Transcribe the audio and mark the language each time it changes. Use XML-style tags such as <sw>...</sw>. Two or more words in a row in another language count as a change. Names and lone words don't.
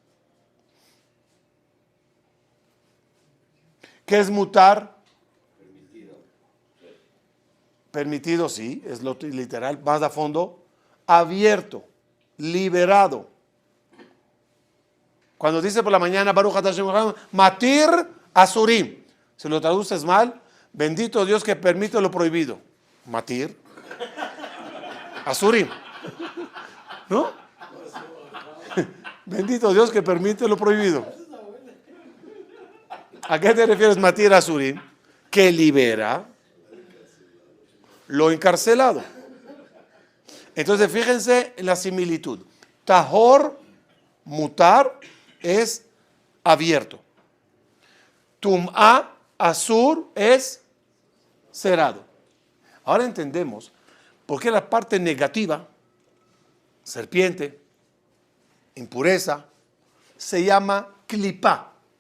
<es>¿Qué es mutar? Permitido, sí, es lo literal, más a fondo. Abierto, liberado. Cuando dice por la mañana,</es> <he>ברוך אתה ה׳, מתיר אסורים.</he> <es>Si lo traduces mal, bendito Dios que permite lo prohibido.</es> <he>מתיר אסורים.</he> <es>¿No? Bendito Dios que permite lo prohibido. ¿A qué te refieres</es> <he>מתיר אסורים?</he> <es>Que libera lo encarcelado. Entonces fíjense en la similitud.</es> <he>טהור, מותר,</he> <es>es abierto.</es> <he>טומאה, אסור,</he> <es>es cerrado. Ahora entendemos por qué la parte negativa, serpiente, impureza, se llama clipá.</es>